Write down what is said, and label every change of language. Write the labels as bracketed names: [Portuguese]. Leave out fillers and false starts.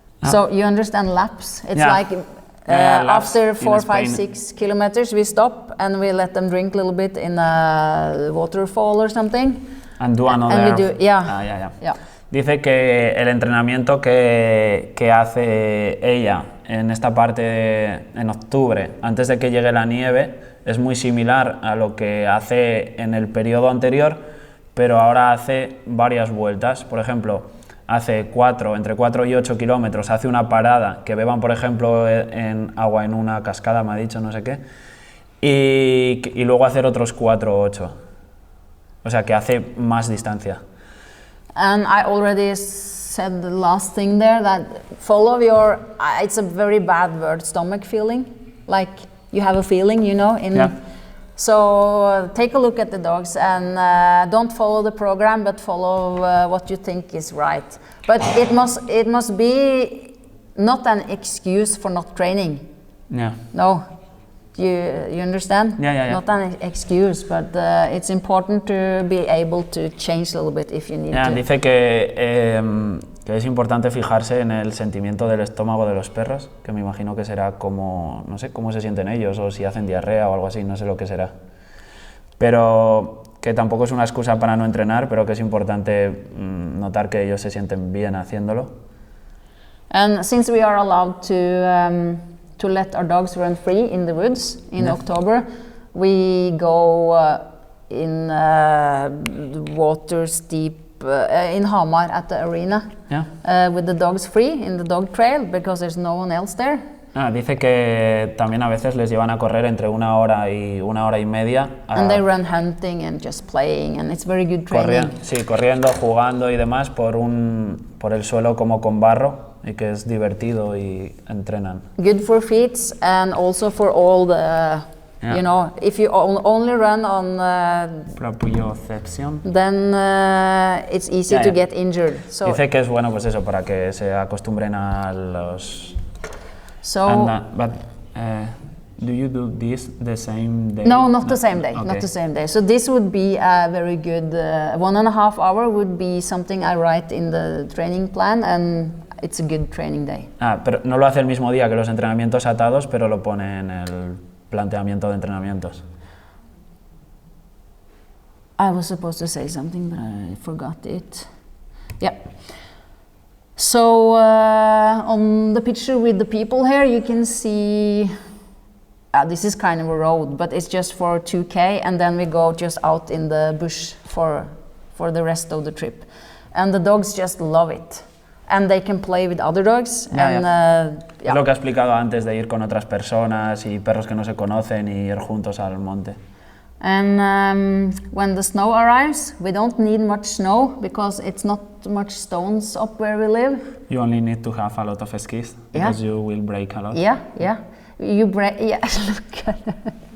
[English] So you understand laps? It's like after 4, 5, 6 kilometers we stop and we let them drink a little bit in a waterfall or something. And do another. And we do, [Spanish] Dice que el entrenamiento que hace ella en esta parte en octubre, antes de que llegue la nieve, es muy similar a lo que hace en el periodo anterior, pero ahora hace varias vueltas. Por ejemplo, hace entre 4 y 8 kilómetros, hace una parada, que beban, por ejemplo, en agua en una cascada, me ha dicho, no sé qué, y luego hacer otros 4 o 8. O sea, que hace más distancia. [English] And I already said the last thing there, that follow your, it's a very bad word, stomach feeling, like you have a feeling, you know, so take a look at the dogs and don't follow the program, but follow what you think is right. But it must be not an excuse for not training. No. You understand? Not an excuse, but it's important to be able to change a little bit if you need to. [Spanish] Dice que es importante fijarse en el sentimiento del estómago de los perros, que me imagino que será como, no sé, cómo se sienten ellos, o si hacen diarrea o algo así, no sé lo que será. Pero que tampoco es una excusa para no entrenar, pero que es importante notar que ellos se sienten bien haciéndolo. [English] And since we are allowed to let our dogs run free in the woods in October, we go in water steep in Hamar at the arena with the dogs free in the dog trail because there's no one else there. [Spanish] Dice que también a veces les llevan a correr entre 1 hora y 1 hora y media. [English] And they run hunting and just playing, and it's very good training. [Spanish] Corriendo, jugando y demás por el suelo como con barro, y que es divertido y entrenan. [English] Good for feet and also for all the Yeah. You know, if you only run on [Spanish] Propiocepción. [English] then it's easy Yeah, to yeah. get injured. So, [Spanish] Dice que es bueno pues eso, para que se acostumbren a los... [English] so But do you do this the same day? no, not the same day, Okay. not the same day. So this would be a very good, 1.5 hour would be something I write in the training plan, and it's a good training day. [Spanish] Pero no lo hace el mismo día que los entrenamientos atados, pero lo pone en el planteamiento de entrenamientos. [English] I was supposed to say something, but I forgot it. Yeah. So on the picture with the people here, you can see this is kind of a road, but it's just for 2K, and then we go just out in the bush for the rest of the trip. And the dogs just love it. And they can play with other dogs. [Spanish] Es lo que ha explicado antes de ir con otras personas y perros que no se conocen y ir juntos al monte. [English] And when the snow arrives, we don't need much snow because it's not much stones up where we live. You only need to have a lot of skis because you will break a lot. Yeah, yeah. You break, yeah, look at it.